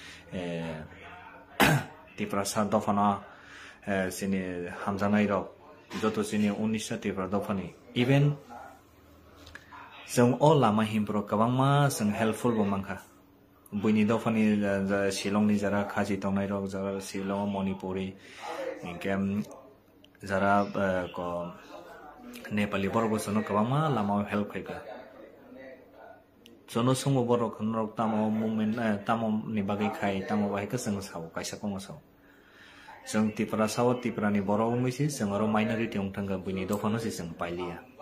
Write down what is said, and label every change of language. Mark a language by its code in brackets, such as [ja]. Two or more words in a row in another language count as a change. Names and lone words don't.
[trp] त्रिपुरा सा दफाना सिनि हामजानाय रक जतो सिनि 19 त्रिपुरा दफानि इभेन जों अ लामा हिमप्रो गोबांमा जों हेल्पफुल बो मांखा बुइनि दफानि शिलंनि जरा खाजि तंनाय रक जरा शिलं मणिपुरी Ingke jara ko Nepali borok sono kabama lama help khaika sono sungo borok norok tamo movement tamo ni bagai khai tamo bai ka seng sao kaisa ko sao seng tipra sao tipra ni borok misi seng aro minority ong thanga bini do phano si seng pailia